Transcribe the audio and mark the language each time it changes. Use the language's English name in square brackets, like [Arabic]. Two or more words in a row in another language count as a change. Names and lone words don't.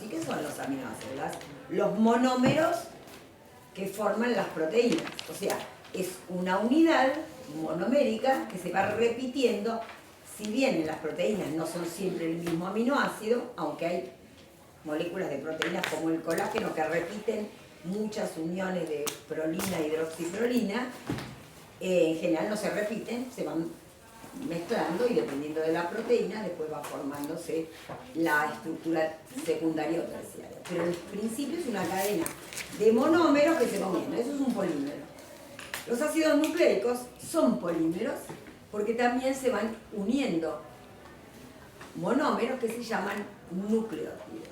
[Spanish] ¿Y qué son los aminoácidos? Los monómeros que forman las proteínas. O sea, es una unidad monomérica que se va repitiendo. Si bien en las proteínas no son siempre el mismo aminoácido, aunque hay moléculas de proteínas como el colágeno que repiten muchas uniones de prolina e hidroxiprolina, en general no se repiten, se van mezclando y dependiendo de la proteína después va formándose la estructura secundaria o terciaria. Pero en principio es una cadena de monómeros que se van uniendo, eso es un polímero. Los ácidos nucleicos son polímeros porque también se van uniendo monómeros que se llaman nucleótidos.